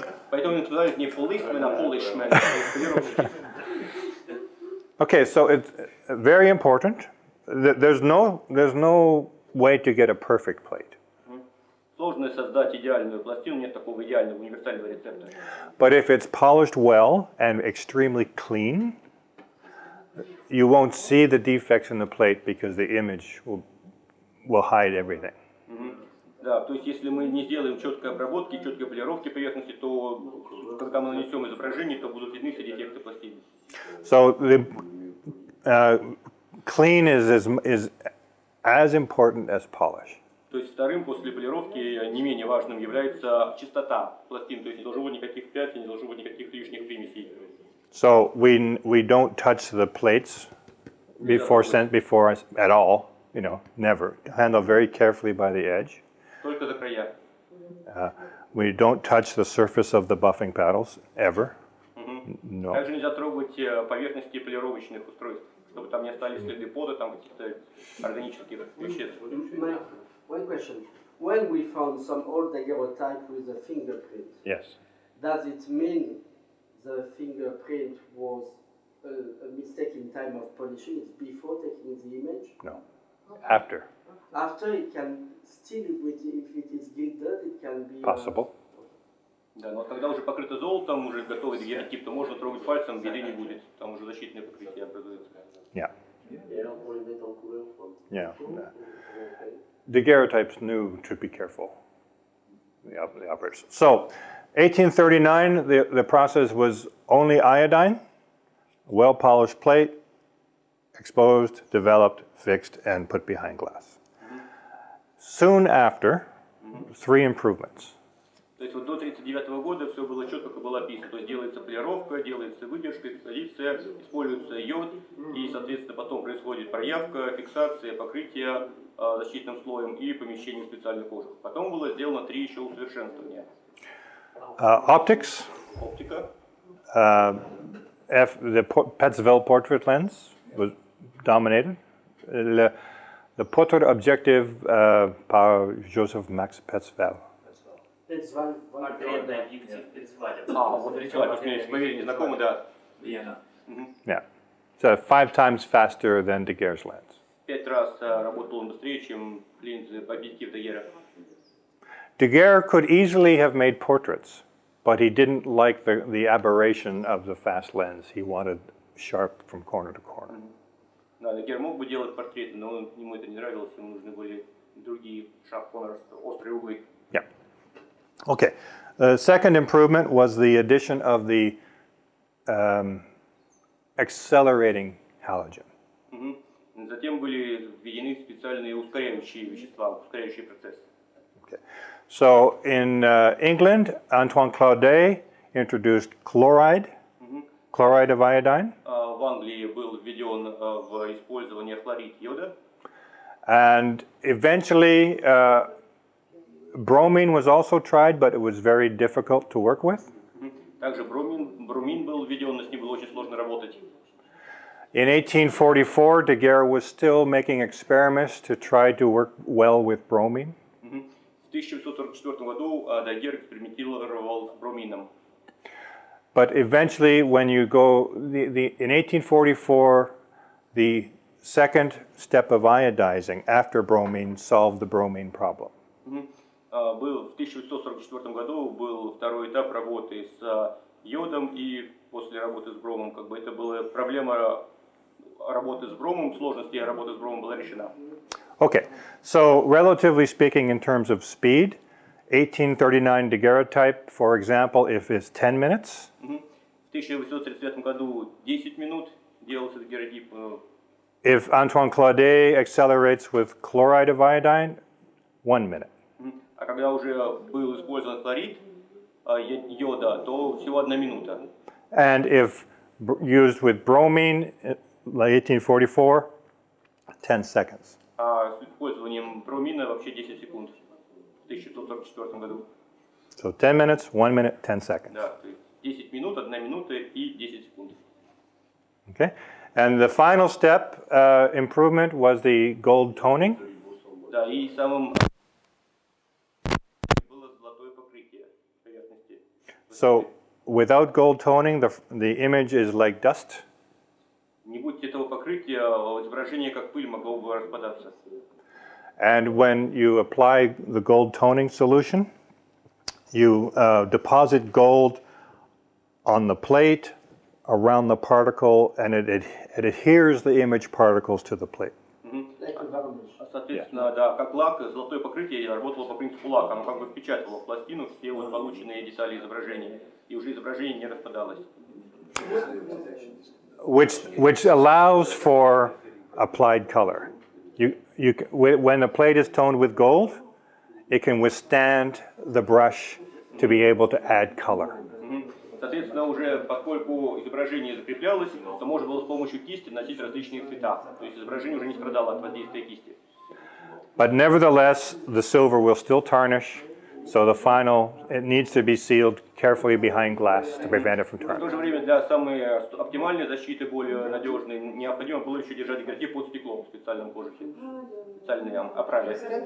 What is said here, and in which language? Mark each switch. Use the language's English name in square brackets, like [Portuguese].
[Russian] поэтому называют не policemen, а polishman. [English] okay, so it's very important. There's no way to get a perfect plate. [Russian] Сложно создать идеальную пластину, нет такого идеального универсального рецепта. [English] But if it's polished well and extremely clean, you won't see the defects in the plate because the image will hide everything. [Russian] Да, то есть если мы не сделаем четкой обработки, четкой полировки поверхности, то когда мы нанесем изображение, то будут видны все дефекты пластины. [English] So the clean is as important as polish. [Russian] То есть вторым после полировки не менее важным является чистота пластин, то есть не должно быть никаких пятен, не должно быть никаких лишних примесей. [English] So we don't touch the plates before at all, never. Handle very carefully by the edge. [Russian] Только за края. [English] We don't touch the surface of the buffing paddles ever. No. [Russian] Также нельзя трогать поверхности полировочных устройств, чтобы там не остались следы пота, там каких-то органических веществ. [English] One question. When we found some old daguerreotype with a fingerprint, Yes. does it mean the fingerprint was a mistake in time of polishing? It's before taking the image? No. After. After it can still, if it is gilded, it can be... Possible. [Russian] Да, но когда уже покрыто золотом, уже готовый дагерротип, то можно трогать пальцем, беды не будет. Там уже защитное покрытие образуется. [English] Yeah. Yeah. Daguerreotypes knew to be careful. The operators. So, 1839, the process was only iodine, well-polished plate, exposed, developed, fixed, and put behind glass. Soon after, 3 improvements. [Russian] То есть вот до 1939 года все было четко, как было описано. То есть делается полировка, делается выдержка, экспозиция, используется йод, и, соответственно, потом происходит проявка, фиксация, покрытие защитным слоем и помещение в специальных кожах. Потом было сделано 3 еще усовершенствования. [English] Optics. [Russian] Оптика. [English] The Petzval portrait lens was dominated. The portrait objective par Joseph Max Petzval. [Russian] Портретный объектив Петцваля. Вот рисовать, потому что мне поверь, не знакомы, да. Вена. [English] Yeah. So 5 times faster than Daguerre's lens. [Russian] 5 раз работал он быстрее, чем линзы объектив Дагерра. [English] Daguerre could easily have made portraits, but he didn't like the aberration of the fast lens. He wanted sharp from corner to corner. [Russian] Да, Дагерр мог бы делать портреты, но ему это не нравилось, ему нужны были другие острые углы. [English] Yeah. Okay. The second improvement was the addition of the accelerating halogen. [Russian] Затем были введены специальные ускоряющие вещества, ускоряющие процесс. [English] Okay. So in England, Antoine Claudet introduced chloride of iodine. [Russian] В Англии был введен в использование хлорид йода. [English] And eventually, bromine was also tried, but it was very difficult to work with. [Russian] Также брomин был введен, но с ним было очень сложно работать. [English] In 1844, Daguerre was still making experiments to try to work well with bromine. [Russian] В 1844 году Дагерр экспериментировал с бромином. [English] But eventually, when you go, in 1844, the second step of iodizing after bromine solved the bromine problem. [Russian] В 1844 году был второй этап работы с йодом, и после работы с бромом, это была проблема работы с бромом, сложности работы с бромом была решена. [English] Okay, so relatively speaking in terms of speed, 1839 daguerreotype, for example, if it's 10 minutes. [Russian] В 1835 году 10 минут делался дагерротип. [English] If Antoine Claudet accelerates with chloride of iodine, 1 minute. [Russian] А когда уже был использован хлорид йода, то всего 1 минута. [English] And if used with bromine, like 1844, 10 seconds. [Russian] А с использованием бромина вообще 10 секунд в 1144 году. [English] So 10 minutes, 1 minute, 10 seconds. [Russian] Да, то есть 10 минут, 1 минута и 10 секунд. [English] Okay, and the final step improvement was the gold toning. [Russian] Да, и самым было золотое покрытие поверхности. [English] So without gold toning, the image is like dust. [Russian] Не будь этого покрытия, изображение как пыль могло бы распадаться. [English] And when you apply the gold toning solution, you deposit gold on the plate around the particle, and it adheres the image particles to the plate. [Russian] Соответственно, да, как лак, золотое покрытие работало по принципу лака, оно как бы впечатывало в пластину все вот полученные детали изображения, и уже изображение не распадалось. [English] Which allows for applied color. When the plate is toned with gold, it can withstand the brush to be able to add color. [Russian] Соответственно, уже поскольку изображение закреплялось, то можно было с помощью кисти носить различные цвета. То есть изображение уже не страдало от воздействия кисти. [English] But nevertheless, the silver will still tarnish, so the final, it needs to be sealed carefully behind glass to prevent it from [Russian] В то [English] tarnishing. [Russian] же время для самой оптимальной защиты, более надежной, необходимо было еще держать дагерротип под стеклом в специальном кожухе, в специальной оправе.